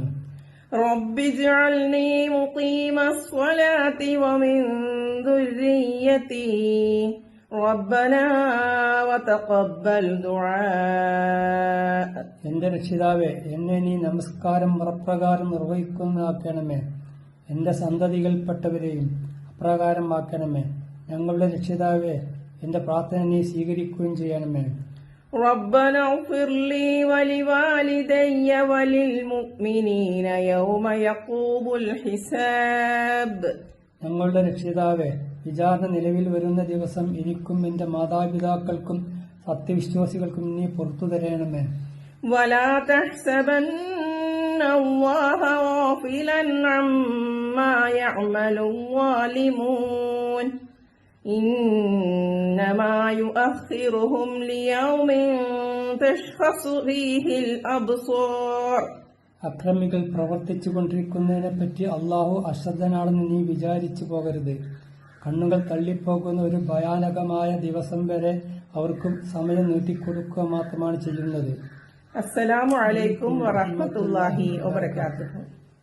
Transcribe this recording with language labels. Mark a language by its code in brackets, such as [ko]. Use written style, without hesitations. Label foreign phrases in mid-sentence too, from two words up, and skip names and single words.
[ar] رب اجعلني مقيم الصلاة ومن ذريتي ربنا وتقبل دعاء [ml] എന്റെ രക്ഷിതാവേ, എന്നെ നീ നമസ്കാരം മുറപ്രകാരം നിർവഹിക്കുന്നതാക്കണമേ. എന്റെ സന്തതികൾപ്പെട്ടവരെയും അപ്രകാരമാക്കണമേ. ഞങ്ങളുടെ രക്ഷിതാവേ, എന്റെ പ്രാർത്ഥന നീ സ്വീകരിക്കുകയും ചെയ്യണമേ. [ar] ربنا اغفر لي ولوالدي وللمؤمنين يوم يقوم الحساب. [ml] ഞങ്ങളുടെ രക്ഷിതാവേ, വിചാരണ നിലവിൽ വരുന്ന ദിവസം എനിക്കും എന്റെ മാതാപിതാക്കൾക്കും സത്യവിശ്വാസികൾക്കും നീ പുറത്തു തരണമേ. [ar] ولا تحسبن الله غافلا عما يعمل الظالمون إنما يؤخرهم ليوم تشخص فيه الأبصار. [ml] അക്രമികൾ പ്രവർത്തിച്ചുകൊണ്ടിരിക്കുന്നതിനെപ്പറ്റി അള്ളാഹു അശ്രദ്ധനാണെന്ന് നീ വിചാരിച്ചു പോകരുത്. കണ്ണുകൾ തള്ളിപ്പോകുന്ന ഒരു ഭയാനകമായ ദിവസം വരെ അവർക്കും സമയം നീട്ടിക്കൊടുക്കുക മാത്രമാണ് ചെയ്യുന്നത്. [ar] السلام عليكم ورحمة الله وبركاته.